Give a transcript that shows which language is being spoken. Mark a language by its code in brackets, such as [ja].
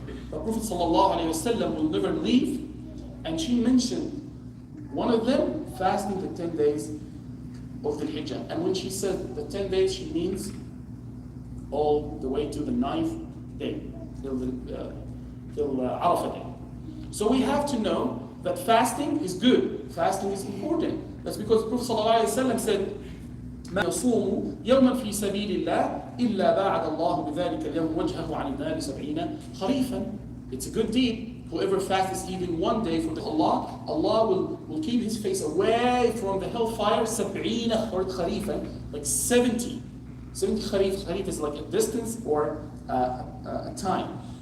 [en] The Prophet ﷺ will never leave, and she mentioned one of them, fasting the 10 days of the Hijjah. And when she said the 10 days, she means all the way to the 9th day, till Arafah day. So we have to know that fasting is good, fasting is important. That's because the Prophet ﷺ said, [ar] ما يصوم يوما في سبيل الله إلا باعد الله بذلك اليوم وجهه عن النار 70 خريفا. [en] It's a good deed. Whoever fasts even one day for Allah, Allah will keep his face away from the hellfire 70 خريفا, like 70. 70 kharif. Kharif is like a distance or a time.